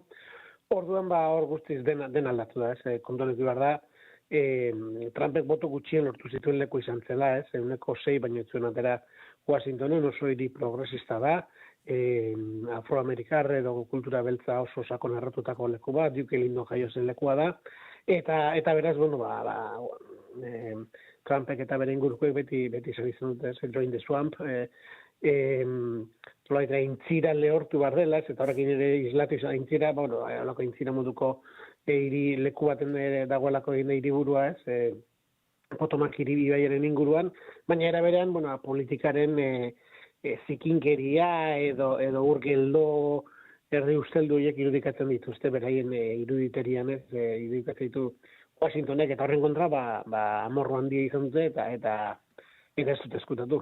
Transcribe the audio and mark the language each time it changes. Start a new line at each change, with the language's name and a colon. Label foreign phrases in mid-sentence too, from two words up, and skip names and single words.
Basque: Orduan, hor guztiz den aldatu da, kontuan ez behar da, Trumpek boto gutxien lortu zituen leku izan zela, 6 baino ez zuen atera Washingtonen, oso hiri progresista da, afroamerikar edo kultura beltza oso sakon erratutako leku bat, Duke Ellington jaio zen lekua da, eta beraz, Trumpek eta bere ingurukoek beti izan izan dute,
English: join the swamp,
Basque: intzira lehortu behar dela, eta horrekin ere islatu izan intzira, alako intzira moduko leku baten dagoelako hiriburua, Potomac ibaiaren inguruan, baina era berean, politikaren zikinkeria edo urgeldo herri usteldu horiek irudikatzen dituzte beraien iruditerian, irudikatzen ditu Washingtonek, eta horren kontra, amorro handia izan dute, eta ez dut eskutatu.